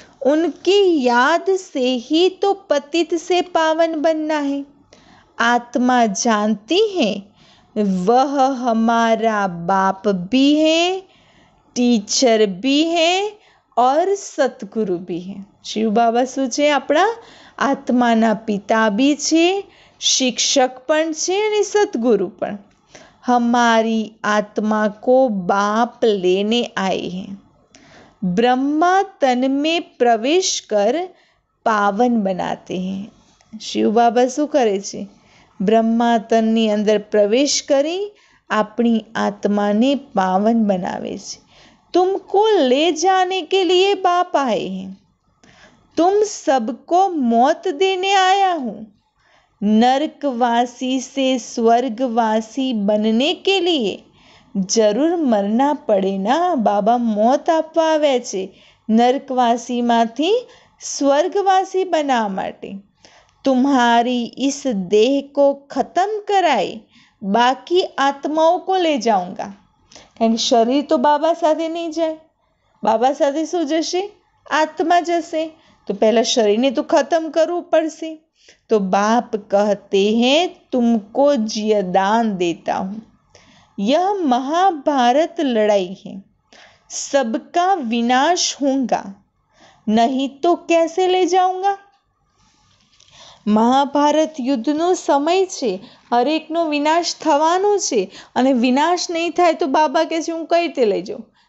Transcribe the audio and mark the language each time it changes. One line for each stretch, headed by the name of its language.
Hindi: उनकी याद से ही तो पतित से पावन बनना है। आत्मा जानती है वह हमारा बाप भी है, टीचर भी है और સદગુરુ भी है।
Gujarati: શિવ બાબા શું છે? આપણા આત્માના પિતા भी છે, शिक्षक પણ છે અને सदगुरु પણ।
Hindi: हमारी आत्मा को बाप लेने आए हैं। ब्रह्मा तन में प्रवेश कर पावन बनाते हैं।
Gujarati: શિવ બાબા શું કરે છે? બ્રહ્મા તનની અંદર પ્રવેશ કરી આપણી આત્માને પાવન બનાવે છે।
Hindi: तुमको ले जाने के लिए बाप आए हैं। तुम सबको मौत देने आया हूँ। नरकवासी से स्वर्गवासी बनने के लिए
Gujarati: જરૂર મરના પડે ના। બાબા મોત આપવા આવ્યા છે નરકવાસીમાંથી સ્વર્ગવાસી બનાવવા માટે।
Hindi: तुम्हारी इस देह को खत्म कराए बाकी आत्माओं को ले जाऊंगा।
Gujarati: કારણ કે શરીર તો બાબા સાથે નહીં જાય, બાબા સાથે શું જશે? આત્મા જશે। તો પહેલા શરીરને તો ખતમ કરવું પડશે। તો બાપ
Hindi: कहते हैं तुमको जियदान देता हूँ। यह महाभारत लड़ाई है, सबका विनाश होगा, नहीं तो कैसे ले जाऊंगा।
Gujarati: મહાભારત યુદ્ધનો સમય છે, હરેકનો વિનાશ થવાનો છે અને વિનાશ નહીં થાય તો બાબા કહે છે હું કઈ રીતે લઈ જાઉં?